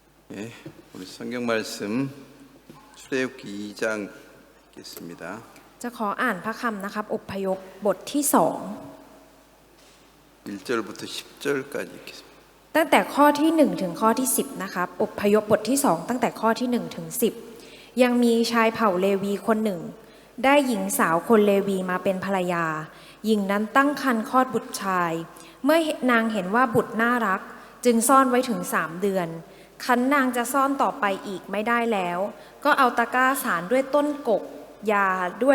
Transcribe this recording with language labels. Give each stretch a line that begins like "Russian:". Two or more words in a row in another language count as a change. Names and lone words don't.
Korean: 예, 우리 성경 말씀 출애굽기 2장 읽겠습니다.
Thai: จะขออ่านพระคำนะครับอพยพบทที่
Korean: 1절부터 10절까지 읽겠습니다.
Thai: 2 ตั้งแต่ข้อที่1ถึงข้อที่10นะครับอพยพบทที่2ตั้งแต่ข้อที่1ถึง10ยังมีชายเผ่าเลวีคนหนึ่งได้หญิงสาวคนเลวีมาเป็นภรรยาหญิงนั้นตั้งครรภ์คลอดบุตรชายเมื่อนางเห็นว่าบุตรน่ารักจึงซ่อนไว้ถึง3 เดือนคันนางจะซ่อนต่อไปอีกไม่ได้แล้วก็เอาตะกร้าสารด้วยต้นกกยาด้วย